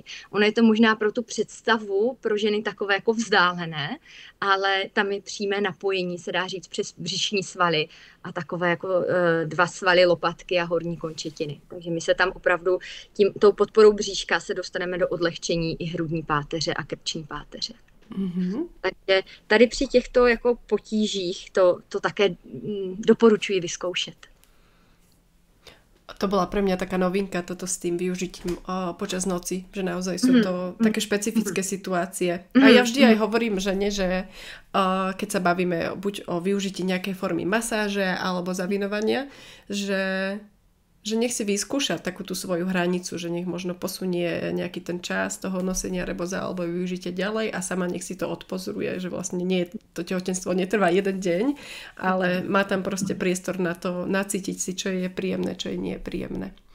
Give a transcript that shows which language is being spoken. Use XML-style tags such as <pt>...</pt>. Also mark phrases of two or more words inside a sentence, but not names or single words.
<cs>Ono je to možná pro tu představu pro ženy takové jako vzdálené, ale tam je přímé napojení, se dá říct, přes břišní svaly a takové jako 2 svaly lopatky a horní končetiny. Takže my se tam opravdu tou podporou bříška se dostaneme do odlehčení i hrudní páteře a krční páteře. Mm-hmm. Takže tady při těchto jako potížích to také doporučuji vyzkoušet.</cs> <sk>To bola pre mňa taká novinka, toto s tým využitím počas noci, že naozaj sú to také špecifické situácie. A ja vždy aj hovorím žene, že keď sa bavíme buď o využití nejakej formy masáže alebo zavinovania, že nech si vyskúša takú tú svoju hranicu, že nech možno posunie nejaký ten čas toho nosenia reboza alebo využitia ďalej a sama nech si to odpozoruje, že vlastne nie, to tehotenstvo netrvá jeden deň, ale má tam proste priestor na to nacítiť si, čo je príjemné, čo je nie príjemné.</sk>